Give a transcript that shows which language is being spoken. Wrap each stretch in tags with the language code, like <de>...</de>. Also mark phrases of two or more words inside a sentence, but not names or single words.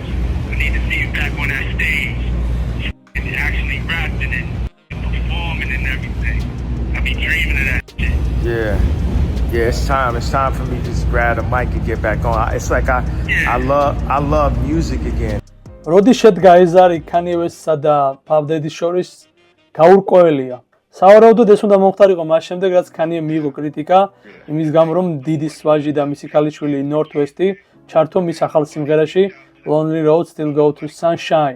<en>I need to see you back on that stage and actually rapping and performing and everything. I be dreaming of that shit. Yeah. Yeah, it's time. It's time for me to just grab the mic and get back on. It's like I love music again.</en> <ka>როდის შედგა ეზარი Kanye West-სა და Puff Daddy-ს შორის გაურკვეველია. სავარაუდოდ ეს უნდა მომხდარიყო მას შემდეგ, რაც Kanye მიიღო კრიტიკა იმის გამო, რომ დიდი ვაჟი და მისი ქალიშვილი North West-ი ჩართო მის ახალ სიმღერაში Lonely Road Still Go to Sunshine.</ka>